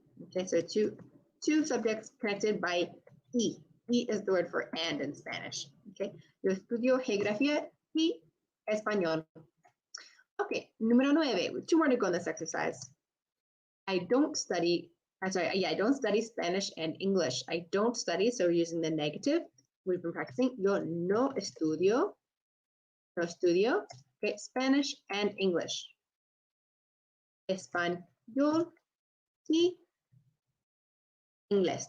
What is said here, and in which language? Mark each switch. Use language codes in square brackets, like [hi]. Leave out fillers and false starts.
[en] Okay, so two subjects connected by y. Y is the word for and in Spanish. [es] Okay, yo estudio geografía y español. Okay, número 9. [en] Two more to go in this exercise. I don't study Spanish and English. I don't study, so we're using the negative. We've been practicing. Yo no estudio Okay, Spanish and English. Español y English.